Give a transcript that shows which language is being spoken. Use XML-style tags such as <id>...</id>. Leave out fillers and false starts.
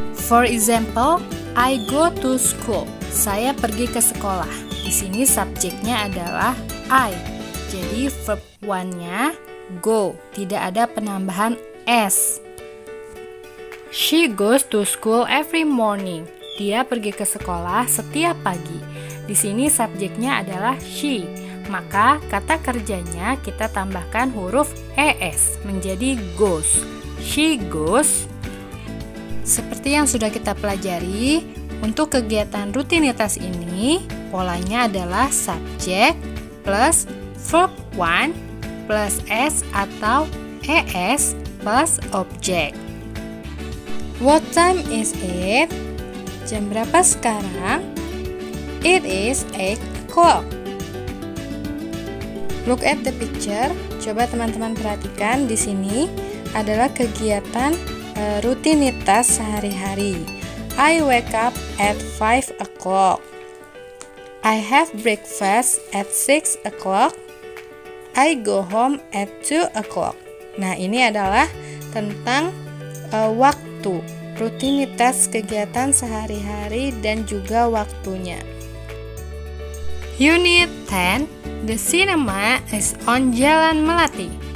<en>For example, I go to school.</en> <id>Saya pergi ke sekolah. Di sini subjeknya adalah I. Jadi verb one-nya go, tidak ada penambahan s.</id> <en>She goes to school every morning.</en> <id>Dia pergi ke sekolah setiap pagi. Di sini subjeknya adalah she. Maka kata kerjanya kita tambahkan huruf es menjadi goes.</id> <en>She goes.</en> <id>Seperti yang sudah kita pelajari, untuk kegiatan rutinitas ini polanya adalah subjek plus verb one plus s atau es plus objek.</id> <en>What time is it?</en> <id>Jam berapa sekarang?</id> <en>It is 8 o'clock. Look at the picture.</en> <id>Coba teman-teman perhatikan di sini adalah kegiatan rutinitas sehari-hari.</id> <en>I wake up at 5 o'clock. I have breakfast at 6 o'clock. I go home at 2 o'clock.</en> <id>Nah, ini adalah tentang waktu, rutinitas kegiatan sehari-hari dan juga waktunya.</id> <en>Unit 10, the cinema is on Jalan Melati.</en>